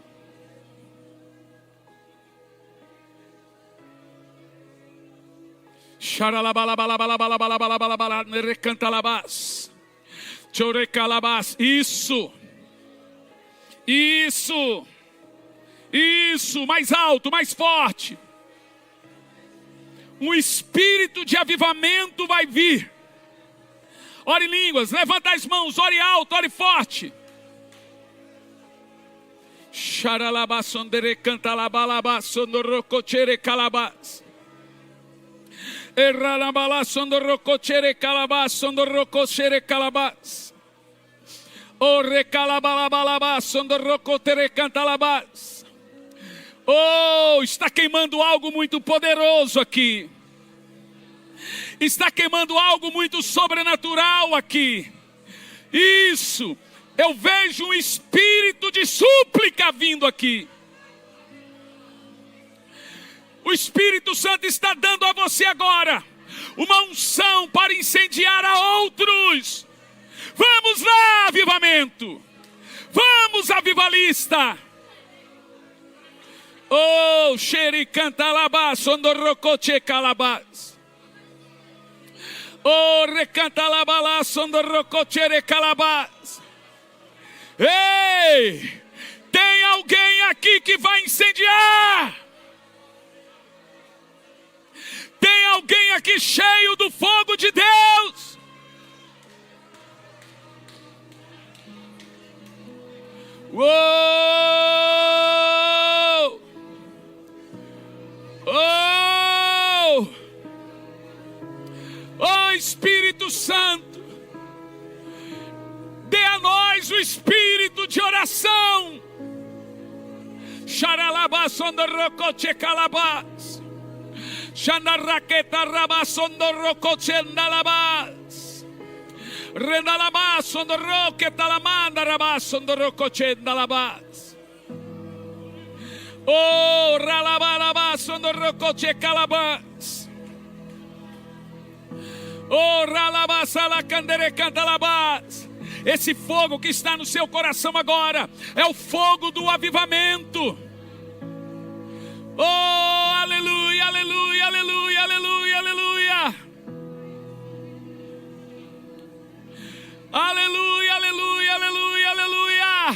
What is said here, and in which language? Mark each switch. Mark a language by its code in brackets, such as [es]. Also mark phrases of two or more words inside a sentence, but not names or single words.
[pt] Isso. Isso. Isso. Mais alto, mais forte. Um espírito de avivamento vai vir. Ore em línguas, levanta as mãos, ore alto, ore forte. Xaralabasondere cantalabalabassondorocochere calabas. Erralabalasondorocochere calabassondorocochere calabas. O recalabalabalabasondorocotere cantalabas. Oh, está queimando algo muito poderoso aqui. Está queimando algo muito sobrenatural aqui. Isso. Eu vejo um espírito de súplica vindo aqui. O Espírito Santo está dando a você agora uma unção para incendiar a outros. Vamos lá, avivamento. Vamos, avivalista. Oh, xericantalabás, sondorrocoche calabás. Oh, recantalabala, sondorrocochere calabás. Ei, tem alguém aqui que vai incendiar. Tem alguém aqui cheio do fogo de Deus. Uou! Oh! Oh, Espírito Santo, dê a nós o espírito de oração. Xaralabasondorocoche calabás. Xanarraqueta rabasondorocoche andalabás. Rendalabasondoroqueta lamanda rabasondorocoche andalabás. Oh, ralabalabasondorocoche calabás. Oh, ralabasala candere cantalabás. Esse fogo que está no seu coração agora é o fogo do avivamento. Oh, aleluia, aleluia, aleluia, aleluia, aleluia. Aleluia, aleluia, aleluia, aleluia.